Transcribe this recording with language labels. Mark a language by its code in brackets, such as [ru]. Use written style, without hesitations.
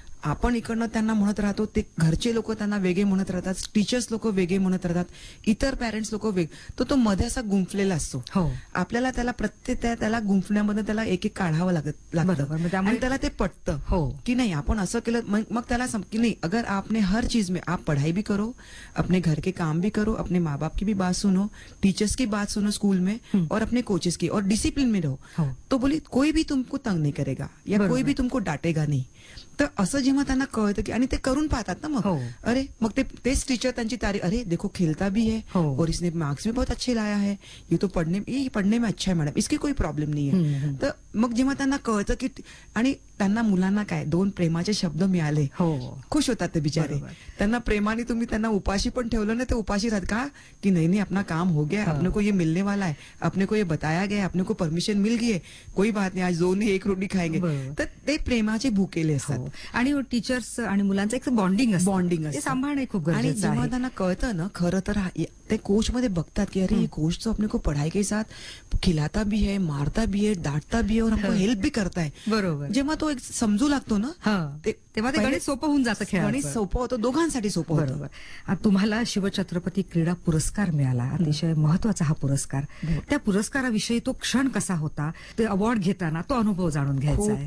[mr] आपण इकडनं त्यांना म्हणत राहतो, ते घरचे लोक त्यांना वेगळे म्हणत राहतात, टीचर्स लोक वेगळे म्हणत राहतात, इतर पॅरेंट्स लोक वेग, तो मध्ये असा गुंफलेला असतो. आपल्याला त्याला प्रत्येक त्याला गुंफण्यामध्ये त्याला एक एक काढावं लागतं, त्यामुळे त्याला ते पटतं की नाही आपण असं केलं. मग त्याला की नाही, [hi] अगर आपने हर चीज में आप पढाई भी करो, अपने घर के काम भी करो, अपने माँ बाप की भी बात सुनो, टीचर्स की बात सुनो स्कूल में, और अपने कोचेस की, और डिसिप्लिन में रहो, तो बोली कोई भी तुमको तंग नहीं करेगा या कोई भी तुमको डांटेगा नहीं. [mr] तर असं जेव्हा त्यांना कळतं की, आणि ते करून पाहतात ना, मग अरे मग तेच टीचर त्यांची तारीफ, [hi] अरे देखो खेलता भी है और इसने मार्क्स भी बहुत अच्छे लाया है, ये तो पढ़ने में अच्छा है मैडम, इसकी कोई प्रॉब्लेम नहीं है. [mr] तर मग जेव्हा त्यांना कळतं की, आणि त्यांना मुलांना काय दोन प्रेमाचे शब्द मिळाले, खुश होतात ते बिचारे. त्यांना प्रेमाने तुम्ही त्यांना उपाशी पण ठेवलं ना, ते उपाशी राहत का की नाही [hi] नाही अपना काम हो गया, अपने को ये मिलने वाला है, अपने को ये बताया गया, अपने को परमिशन मिल गई है, कोई बात नाही आज दोन एक रोटी खाएंगे. [mr] तर ते प्रेमाचे भूकेले असतात आणि टीचर्स आणि मुलांचं एक बॉन्डिंग असतं, सांभाळणं खूप गरजेचं आहे. जेव्हा त्यांना कळतं ना खरं, तर ते कोच मध्ये बघतात की [hi] अरे कोच तो अपने को पढाई के साथ खिलाता भी है, मारता भी है, डांटता भी है और हमको हेल्प भी करता है. [mr] बरोबर, जेव्हा तो एक समजू लागतो ना तेव्हा ते गणित सोपं होऊन जातं, खेळ गणित सोपं होतं, दोघांसाठी सोपं. बरोबर, तुम्हाला शिवछत्रपती क्रीडा पुरस्कार मिळाला, अतिशय महत्वाचा हा पुरस्कार. त्या पुरस्काराविषयी तो क्षण कसा होता, ते अवॉर्ड घेताना तो अनुभव जाणून घ्यायचा आहे.